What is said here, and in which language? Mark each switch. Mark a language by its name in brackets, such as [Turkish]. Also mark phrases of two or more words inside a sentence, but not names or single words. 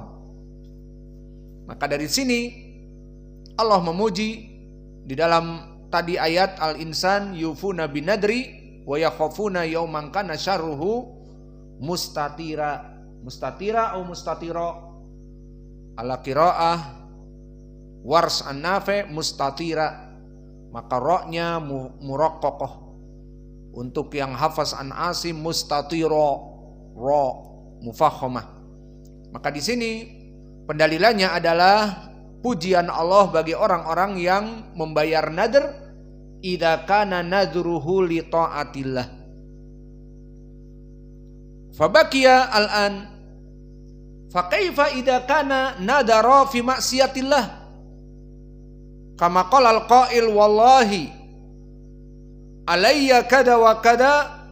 [Indonesian] Maka dari sini Allah memuji di dalam tadi ayat Al-Insan, [Arabic] يوفون بالنذر ويخافون يوما كان شره مستطيرا. مستطيرا atau مستطيرا على قراءة ورش عن نافع مستطيرا, [Indonesian] maka roknya muraqqaqah. Untuk yang [Arabic] حفص عن عاصم [Indonesian] mustatira, [Arabic] راء مفخمة. [Indonesian] Maka di sini pendalilannya adalah pujian Allah bagi orang-orang yang membayar nadr [Arabic] إذا كان نذره لطاعة الله. فبقي الآن فكيف إذا كان نذر في معصية الله، كما قال القائل والله علي كذا وكذا